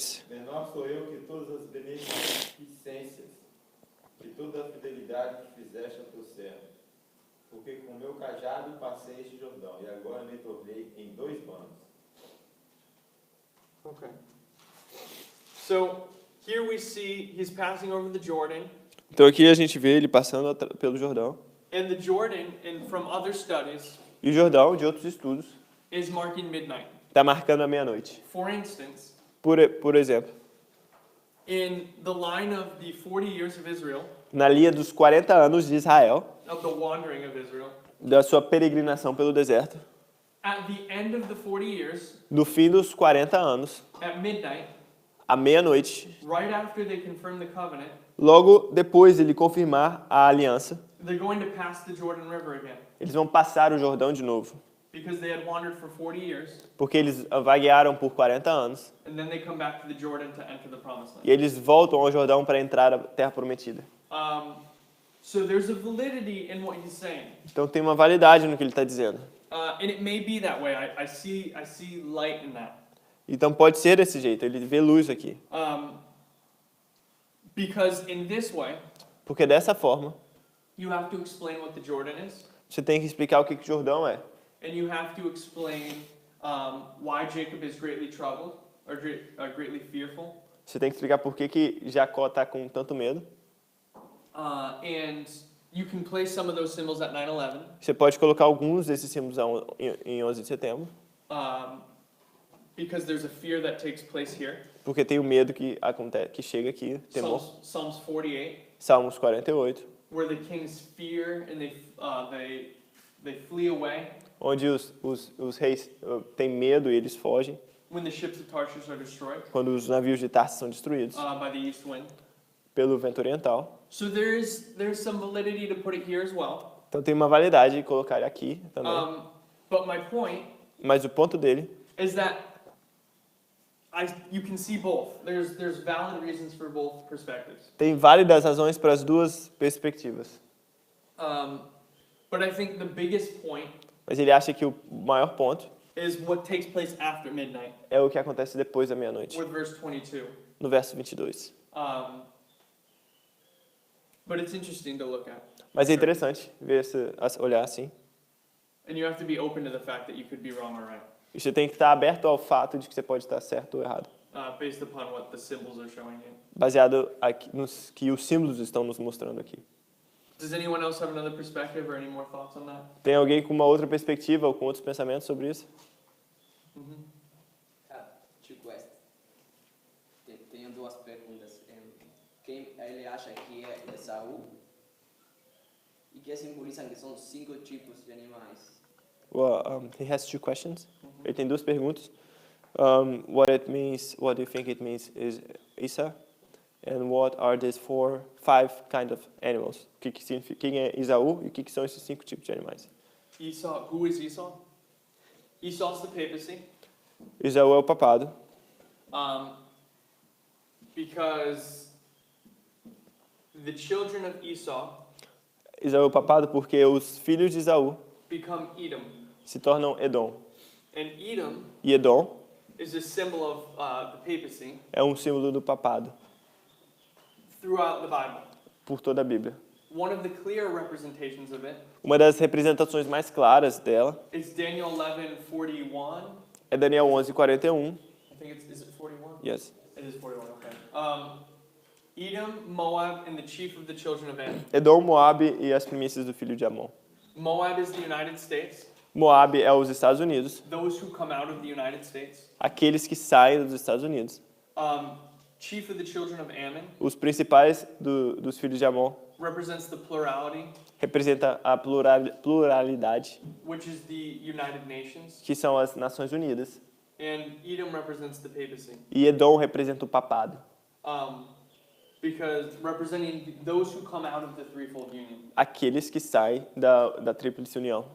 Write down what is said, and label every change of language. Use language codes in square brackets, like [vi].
[pt] Menor sou eu que todas as beneficências e toda a fidelidade que fizeste a teu servo. Porque com meu cajado passei este Jordão, e agora me tornei em 2 bandos. [en] Okay. So here we see he's passing over the Jordan, [pt] Então aqui a gente vê ele passando pelo Jordão. [en] and the Jordan, and from other studies, [pt] E o Jordão, de outros estudos, [en] is marking midnight. [pt] está marcando a meia-noite. [en] For instance, [pt] Por exemplo, [en] in the line of the 40 years of Israel, [pt] na linha dos 40 anos de Israel, [en] of the wandering of Israel, [pt] da sua peregrinação pelo deserto, [en] at the end of the 40 years, [pt] no fim dos 40 anos, [en] at midnight, [pt] à meia-noite, [en] right after they confirm the covenant, [pt] logo depois de ele confirmar a aliança, [en] they're going to pass the Jordan River again. [pt] eles vão passar o Jordão de novo. [en] Because they had wandered for 40 years, [pt] Porque eles vaguearam por 40 anos. [en] and then they come back to the Jordan to enter the promised land. [pt] E eles voltam ao Jordão para entrar na Terra Prometida. [en] So there's a validity in what he's saying. [pt] Então tem uma validade no que ele está dizendo. [en] And it may be that way. I see light in that. [pt] Então pode ser desse jeito, ele vê luz aqui. [en] Because in this way, [pt] Porque dessa forma, [en] you have to explain what the Jordan is, [pt] você tem que explicar o que o Jordão é. [en] and you have to explain why Jacob is greatly troubled or greatly fearful. [pt] Você tem que explicar por que Jacó está com tanto medo. [en] And you can place some of those symbols at 9/11. [pt] Você pode colocar alguns desses símbolos em 11 de setembro. [en] Because there's a fear that takes place here. [pt] Porque tem o medo que acontece, que chega aqui, temor. [en] Psalms 48, [pt] Salmos 48, [en] where the kings fear and they flee away [pt] onde os reis têm medo e eles fogem [en] when the ships of Tarshish are destroyed [pt] quando os navios de Tarso são destruídos [en] by the east wind. [pt] pelo vento oriental. [en] So there's some validity to put it here as well. [pt] Então tem uma validade de colocar aqui também. [en] But my point [pt] Mas o ponto dele [en] is that you can see both. There's valid reasons for both perspectives. [pt] tem válidas razões para as duas perspectivas. [en] But I think the biggest point [pt] Mas ele acha que o maior ponto [en] is what takes place after midnight, [pt] é o que acontece depois da meia-noite, [en] with verse 22. [pt] no verso 22. [en] But it's interesting to look at. [pt] Mas é interessante olhar assim. [en] And you have to be open to the fact that you could be wrong or right, [pt] E você tem que estar aberto ao fato de que você pode estar certo ou errado, [en] based upon what the symbols are showing you. [pt] baseado aqui nos que os símbolos estão nos mostrando aqui. [en] Does anyone else have another perspective or any more thoughts on that? [pt] Tem alguém com uma outra perspectiva ou com outros pensamentos sobre isso? [en] Two questions. [pt] Tenho duas perguntas. Quem ele acha que é Esaú? E que simbolizam que são 5 tipos de animais? [en] Well, he has 2 questions. [pt] Ele tem 2 perguntas. [en] What it means? What do you think it means is Isa? And what are these 5 kind of animals? [pt] O que significa? Quem é Esaú e o que são esses 5 tipos de animais? [en] Esau, who is Esau? Esau's the papacy, [pt] Esaú é o papado, [en] because the children of Esau [pt] Esaú é o papado porque os filhos de Esaú [en] become Edom. [pt] se tornam Edom. [en] And Edom [pt] E Edom [en] is a symbol of the papacy [pt] é um símbolo do papado [en] throughout the Bible. [pt] por toda a Bíblia. [en] One of the clear representations of it [pt] Uma das representações mais claras dela [en] is Daniel 11:41. [pt] é Daniel 11:41. [en] I think is it 41? Yes. It is 41, okay. Edom, Moab, and the chief of the children of Ammon. [pt] Edom, Moabe e as primícias do filho de Amon. [en] Moab is the United States. [pt] Moabe é os Estados Unidos, [en] Those who come out of the United States. [pt] aqueles que saem dos Estados Unidos. [en] Chief of the children of Ammon [pt] Os principais dos filhos de Amon [en] represents the plurality, [pt] representa a pluralidade, [en] which is the United Nations. [pt] que são as Nações Unidas. [en] And Edom represents the papacy. [pt] E Edom representa o papado, [en] Because representing those who come out of the threefold union, [pt] aqueles que saem da tríplice união,